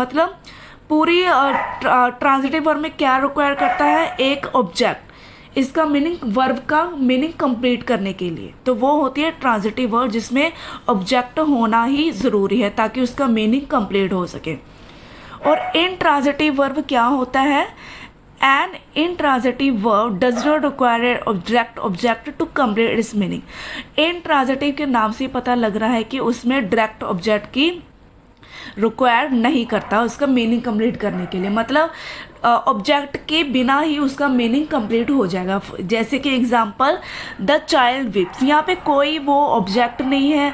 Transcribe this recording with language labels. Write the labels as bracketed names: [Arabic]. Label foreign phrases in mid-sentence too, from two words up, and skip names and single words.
[Hindi] मतलब पूरी [English] transitive word [Hindi] में क्या रिक्वायर करता है, एक ऑब्जेक्ट, इसका मीनिंग, वर्ब का [English] meaning complete [Hindi] करने के लिए। तो वो होती है [English] transitive verb [Hindi] जिसमें ऑब्जेक्ट होना ही ज़रूरी है ताकि उसका [English] meaning complete [Hindi] हो सके। और [English] intransitive verb [Hindi] क्या होता है? [English] एन intransitive verb does not require an direct object to complete its meaning. [Hindi] intransitive के नाम से पता लग रहा है कि उसमें [English] direct object [Hindi] की रिक्वायर नहीं करता उसका [English] meaning complete [Hindi] करने के लिए, मतलब ऑब्जेक्ट के बिना ही उसका [English] meaning complete [Hindi] हो जाएगा। जैसे कि [English] example the child weeps, [Hindi] यहाँ पे कोई वो ऑब्जेक्ट नहीं है।